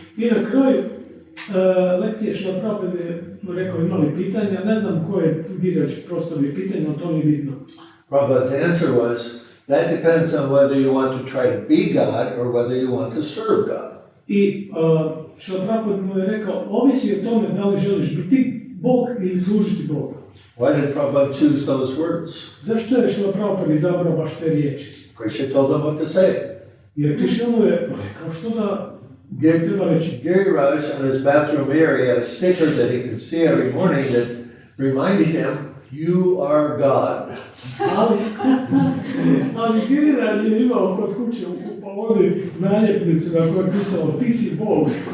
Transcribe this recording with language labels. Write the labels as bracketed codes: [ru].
[hr] I na kraju lekcije Šrila Prabhupada je rekao, imali pitanja, ne znam ko je Giriraj postavio pitanje, ali to nije bitno. [en] Prabhupada's answer was, that depends on whether you want to try to be God or whether you want to serve God. [hr] I Šrila Prabhupada mu je rekao, ovisi o tome da li želiš biti Bog ili služiti Boga. [en] Why did Prabhupada choose those words? [hr] Zašto je Šrila Prabhupada izabrao baš te riječi? [en] Krishna told him what to say. [hr] Jer Krishna mu je rekao što da treba reći. [en] Giriraj on his bathroom mirror, he had a sticker that he could see every morning that reminded him, you are God. [hr] Ali Giriraj je imao kod kuće u pavodi naljepnicu na kojoj je pisalo, ti si Bog.